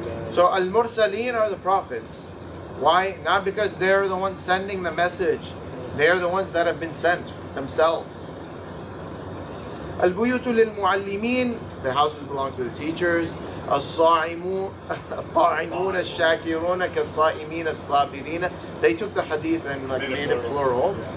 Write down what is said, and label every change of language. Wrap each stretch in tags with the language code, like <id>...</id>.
<en>So al-mursaleen are the prophets. Why? Not because they're the ones sending the message. They're the ones that have been sent themselves.</en> <ar>Al-buyutu lil-muallimin.</ar> <en>The houses belong to the teachers.</en> <ar>الصائمون الشاكرون كالصائمين الصابرين.</ar> <en>They took the hadith and made it plural.</en>